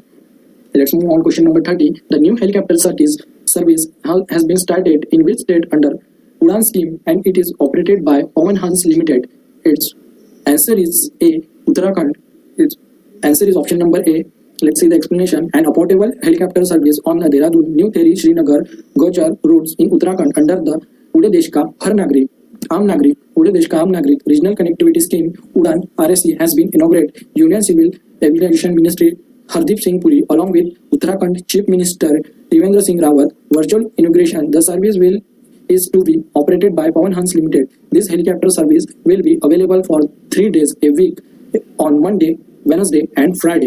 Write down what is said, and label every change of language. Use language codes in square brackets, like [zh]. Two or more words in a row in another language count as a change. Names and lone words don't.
[en] Let's move on question number 30. The new helicopter service has been started in which state under Udan scheme and it is operated by Pawan Hans Limited. Its answer is A, Uttarakhand. Its answer is option number A. Let's see the explanation. An affordable helicopter service on the Dehradun, New Tehri, Srinagar, Gochar routes in Uttarakhand under the Ude Desh Ka Har Nagrik, Aam Nagrik, Ude Desh Ka Aam Nagrik Regional Connectivity Scheme Udan RSC has been inaugurated. Union Civil Aviation Ministry Hardeep Singh Puri along with Uttarakhand Chief Minister Trivendra Singh Rawat virtual inauguration. The service is to be operated by Pawan Hans Limited. This helicopter service will be available for 3 days a week on Monday, Wednesday and Friday.